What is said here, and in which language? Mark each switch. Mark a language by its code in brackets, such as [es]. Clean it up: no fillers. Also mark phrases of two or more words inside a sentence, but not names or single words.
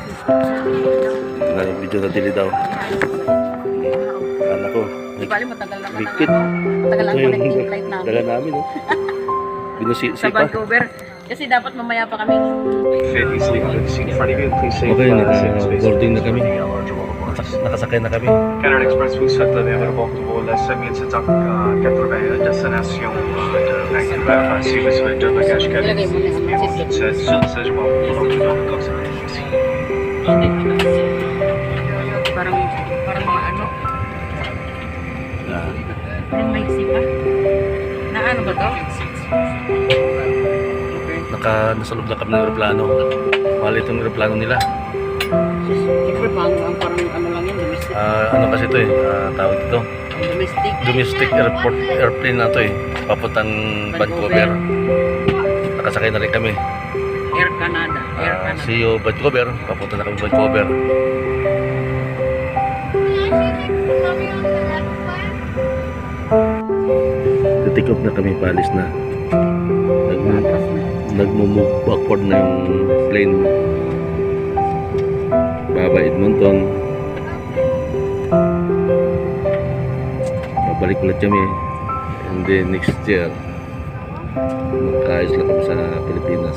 [tl] Video na dili daw. Anak ko. Di bali matagal naman Bigkit. matagal ang connecting flight namin. Dala namin Binusi Sa Vancouver. Kasi dapat mamaya pa kaming Okay, naka-boarding na kami. Nakasakay na kami. [fr] Canada Express vous souhaite la bienvenue au vol 5781 destination de Vancouver ainsi que sur deux bagages cabine. C'est moi pour ici. [tl] parang mga yung may sipa. Na ano ba to? Nasa loob na kami ng aeroplano. Mahal itong aeroplano nila. Siyempre parang lang yan, domestic. Ano kasi ito tawag ito, Domestic. [en] domestic airplane [tl] na ito papuntang Vancouver. Nakasakay na rin kami. Air Canada. Air Canada. [en] See you Vancouver, [tl] papunta na kami Vancouver. [en] Take off [tl] na kami, palis na. Nagmo-move backward na yung plane. Baba Edmonton. Babalik ulit kami. [en] And then next year, [tl] magkaayos lang kami sa Pilipinas.